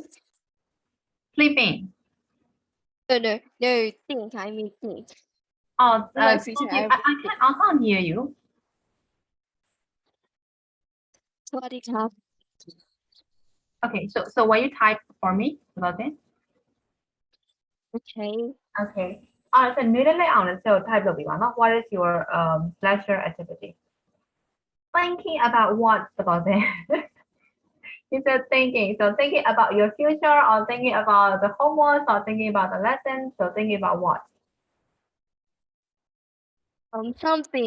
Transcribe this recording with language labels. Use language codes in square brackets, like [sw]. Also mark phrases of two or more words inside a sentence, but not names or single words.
[en] Sleeping. No, think. I mean think. Oh, Like teacher, I can't hear you. sorry, class. Okay, so what you type for me about it? Okay. Okay. [my] ဆိုနွေးလေးအောင်လည်း type လုပ်ပြီးပါနော် [en] What is your leisure activity? Thinking about what about it? You said thinking. So thinking about your future or thinking about the homework or thinking about the lessons. So thinking about what? Something.